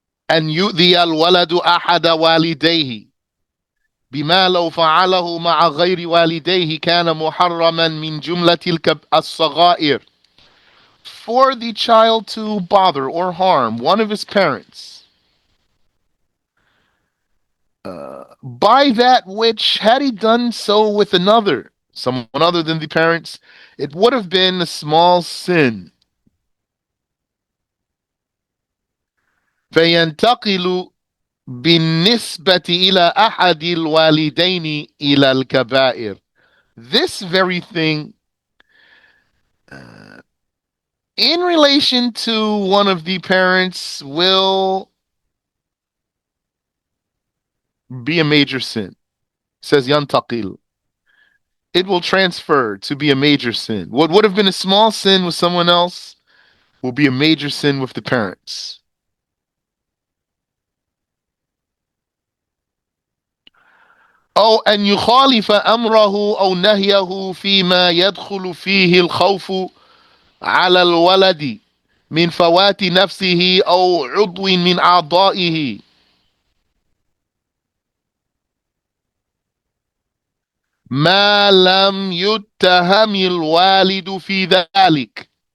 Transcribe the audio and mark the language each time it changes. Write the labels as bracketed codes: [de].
[ar] أن يؤذي الولد أحد والديه بما لو فعله مع غير والديه كان محرما من جملة الصغائر. [en] For the child to bother or harm one of his parents by that which, had he done so with another, someone other than the parents, it would have been a small sin. [ar] فينتقل بالنسبة إلى أحد الوالدين إلى الكبائر. [en] This very thing, in relation to one of the parents, will be a major sin. It says ينتقل. It will transfer to be a major sin. What would have been a small sin with someone else will be a major sin with the parents. [ar] أو أن يخالف أمره أو نهيه فيما يدخل فيه الخوف على الولد من فوات نفسه أو عضو من أعضائه ما لم يتهم الوالد في ذلك.